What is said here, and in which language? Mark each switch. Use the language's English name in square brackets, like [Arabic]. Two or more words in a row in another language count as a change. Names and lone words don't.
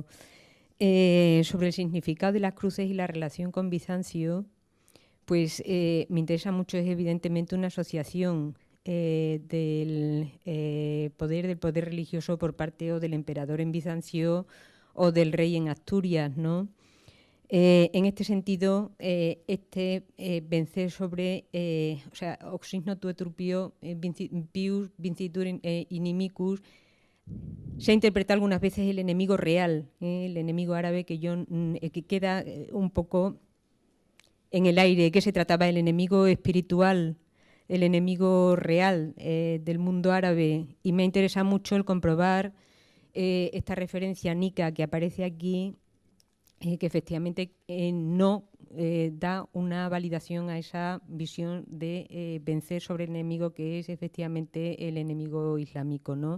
[Spanish] Sobre el significado de las cruces y la relación con Bizancio, pues me interesa mucho, es evidentemente una asociación del poder religioso por parte o del emperador en Bizancio o del rey en Asturias, ¿no? En este sentido, vencer sobre, o sea, [Latin] Hoc signo tuetur pius vincitur inimicus, [Spanish] se ha interpretado algunas veces el enemigo real, el enemigo árabe, que queda un poco en el aire, que se trataba del enemigo espiritual, el enemigo real del mundo árabe, y me interesa mucho el comprobar esta referencia nica que aparece aquí, que efectivamente no da una validación a esa visión de vencer sobre el enemigo, que es efectivamente el enemigo islámico, ¿no?